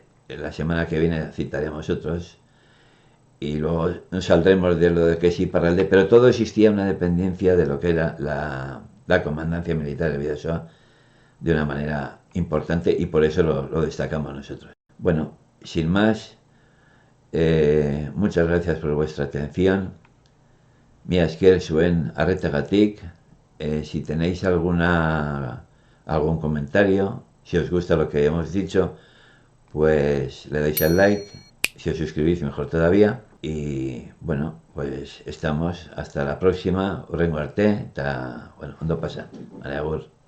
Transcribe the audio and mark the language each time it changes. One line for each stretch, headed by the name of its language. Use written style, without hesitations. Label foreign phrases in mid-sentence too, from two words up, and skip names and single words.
Spanish: La semana que viene citaremos otros y luego nos saldremos de lo de que es Iparralde, pero todo existía una dependencia de lo que era la comandancia militar de Bidasoa de una manera importante y por eso lo destacamos nosotros. Bueno, sin más, muchas gracias por vuestra atención.
Basque: Mi esker zuen arretagatik.
Spanish: Si tenéis algún comentario, si os gusta lo que hemos dicho, pues le dais al like. Si os suscribís, mejor todavía. Y bueno, pues estamos hasta la próxima.
Basque: Urrengo arte, bueno, ondo pasa.
Spanish: Vale, agur.